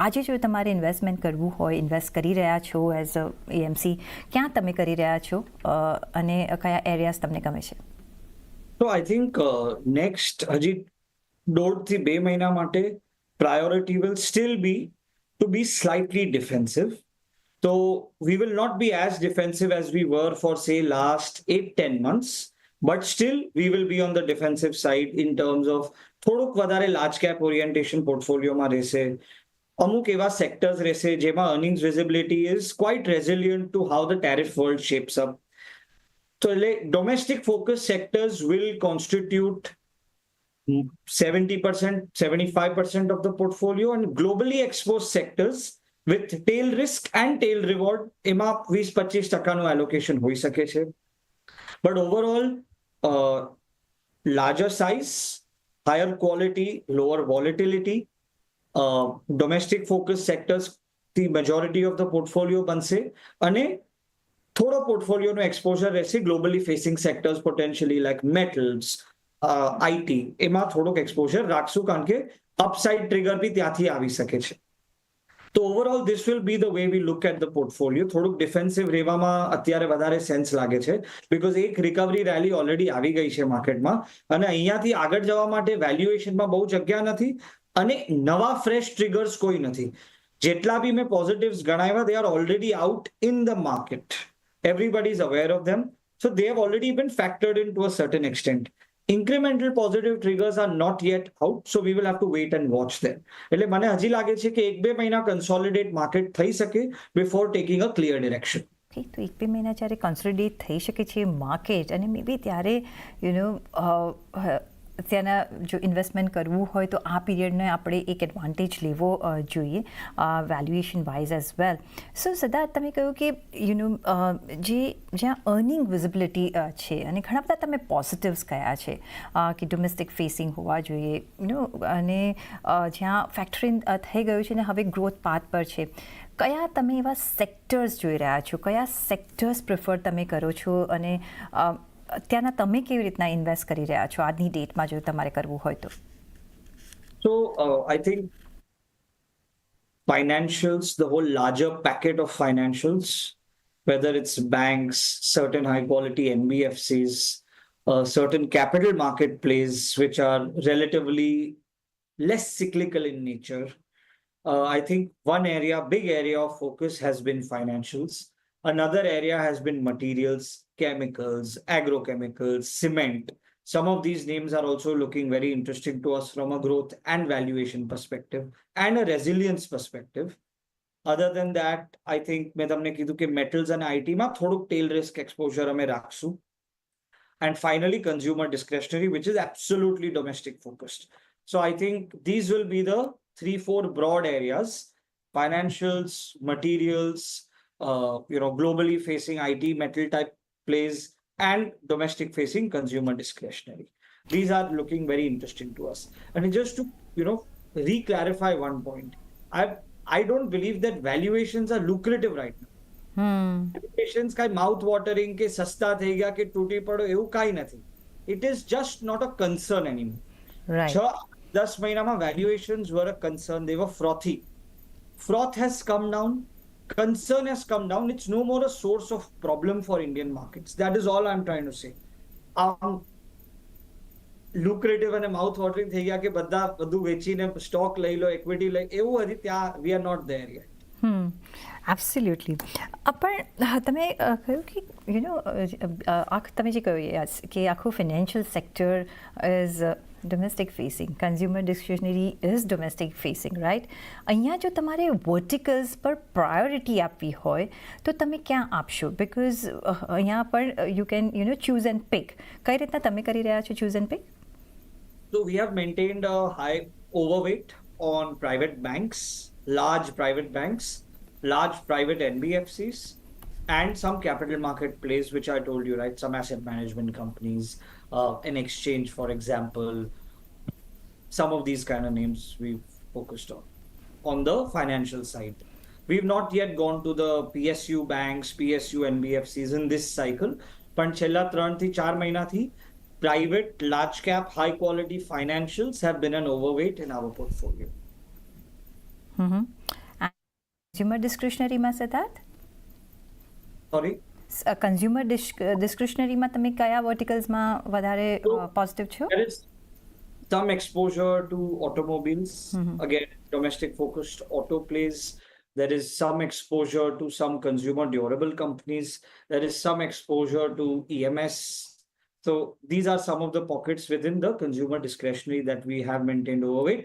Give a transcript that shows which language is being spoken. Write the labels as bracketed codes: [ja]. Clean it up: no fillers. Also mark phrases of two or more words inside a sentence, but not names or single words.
[gu] આજે જો તમારે ઇન્વેસ્ટમેન્ટ કરવું હોય, ઇન્વેસ્ટ કરી રહ્યા છો [en] as a AMC, [gu] ક્યાં તમે કરી રહ્યા છો અને કયા એરિયાઝ તમને ગમે છે? [en] તો I think next [gu] હજી 1.5 થી 2 મહિના માટે [en] priority will still be to be slightly defensive. so we will not be as defensive as we were for say last 8-10 months, but still we will be on the defensive side in terms of [gu] થોડુંક વધારે લાર્જ કેપ ઓરિએન્ટેશન પોર્ટફોલિયોમાં રહેશે. અમુક એવા સેક્ટર્સ રહેશે જેમાં [en] earnings visibility is quite resilient to how the tariff world shapes up. [gu] તો એટલે [en] domestic focus sectors will constitute 70%, 75% of the portfolio, and globally exposed sectors with tail risk and tail reward એમાં 20-25% allocation [gu] હોઈ શકે છે. [en] But overall, larger size, higher quality, lower volatility, domestic focus sectors, the majority of the portfolio [gu] બનશે અને થોડો પોર્ટફોલિયોનો એક્સપોઝર રહેશે [en] globally facing sectors, potentially like metals, [gu] આઈટી, એમાં થોડોક એક્સપોઝર રાખશું કારણ કે [en] upside trigger [gu] બી ત્યાંથી આવી શકે છે. [en] તો overall this will be the way we look at the portfolio. [gu] થોડુંક ડિફેન્સિવ રહેવામાં અત્યારે વધારે સેન્સ લાગે છે બિકોઝ એક [en] recovery rally [gu] ઓલરેડી આવી ગઈ છે માર્કેટમાં અને અહીંયાથી આગળ જવા માટે વેલ્યુએશનમાં બહુ જગ્યા નથી અને નવા [en] fresh triggers [gu] કોઈ નથી. જેટલા બી મેં પોઝિટિવ્સ ગણાવ્યા, [en] they are already out in the market. Everybody is aware of them. So they have already been factored in to a certain extent. Incremental positive triggers are not yet out, so we will have to wait and watch them. [gu] એટલે મને હજી લાગે છે કે 1-2 મહિના કન્સોલિડેટ માર્કેટ થઈ શકે [en] before taking a clear direction. [gu] તો 1-2 મહિના જ્યારે કન્સોલિડેટ થઈ શકે છે માર્કેટ અને [en] may be [gu] ત્યારે ત્યાંના જો ઇન્વેસ્ટમેન્ટ કરવું હોય તો આ પીરિયડને આપણે એક એડવાન્ટેજ લેવો જોઈએ [en] valuation wise as well. [gu] સો સિદ્ધાર્થ, તમે કહ્યું કે જ્યાં [en] earning visibility [gu] છે અને ઘણા બધા તમે પોઝિટિવ્સ કયા છે કે [en] domestic facing [gu] હોવા જોઈએ અને જ્યાં ફેક્ટરિંગ થઈ ગયું છે ને હવે [en] growth path [gu] પર છે, કયા તમે એવા સેક્ટર્સ જોઈ રહ્યા છો? કયા સેક્ટર્સ પ્રિફર તમે કરો છો અને ત્યાંના તમે કેવી રીતના ઇન્વેસ્ટ કરી રહ્યા છો આજની ડેટમાં જો તમારે કરવું હોય તો? [en] So I think financials, the whole larger packet of financials, whether it's banks, certain high quality NBFCs, certain capital market plays which are relatively less cyclical in nature. I think one area, big area of focus has been financials. Another area has been materials, chemicals, agrochemicals, cement. Some of these names are also looking very interesting to us from a growth and valuation perspective and a resilience perspective. Other than that, I think [gu] મેં તમને કીધું કે [en] metals and IT [gu] માં થોડુંક [en] tail risk exposure [gu] અમે રાખશું. [en] And finally, consumer discretionary, which is absolutely domestic focused. So I think these will be the 3-4 broad areas: financials, materials, globally facing IT, metal type plays, and domestic facing consumer discretionary. These are looking very interesting to us. And just to, re-clarify one point, I don't believe that valuations are lucrative right now. [gu] Valuations કાંઈ [en] mouth watering [gu] કે સસ્તા થઈ ગયા કે તૂટી પડો એવું કાંઈ નથી. [en] It is just not a concern anymore. Right. 6-10 મહિનામાં valuations were a concern. They were frothy. Froth has come down. Concern has come down. It's no more a source of problem for Indian markets. That is all I'm trying to say. [gu] Lucrative અને [en] mouth watering [gu] થઈ ગયા કે બધું વેચીને સ્ટોક લઈ લો, ઇક્વિટી લઈ, એવું હજી ત્યાં [en] we are not there yet. એબ્સોલ્યુટલી. [gu] પણ તમે કહ્યું કે તમે જે કહ્યું કે આખું [en] financial sector is domestic facing, consumer discretionary is domestic facing, right? [gu] અહીંયા જો તમારે વર્ટિકલ્સ પર પ્રાયોરિટી આપવી હોય તો તમે ક્યાં આપશો? [en] બિકોઝ [gu] અહીંયા પણ [en] you can choose and pick. [gu] કઈ રીતના તમે કરી રહ્યા છો [en] choose and pick? So we have maintained a high overweight on private banks, large private banks, large private NBFCs, and some capital market plays, which I told you, right? Some asset management companies, an exchange, for example. Some of these kind of names we've focused on the financial side. We've not yet gone to the PSU banks, PSU NBFCs in this cycle. [gu] પણ છેલ્લા 3 થી 4 મહિનાથી [en] private, large cap, high quality financials have been an overweight in our portfolio. Consumer discretionary [gu] માં સિદ્ધાર્થ? [en] Sorry? consumer discretionaryમાં [gu] તમે કયા વર્ટિકલ્સમાં વધારે પોઝિટિવ છો? [en] There is some exposure to automobiles. Again, domestic focused auto plays. There is some exposure to some consumer durable companies. There is some exposure to EMS. So these are some of the pockets within the consumer discretionary that we have maintained overweight.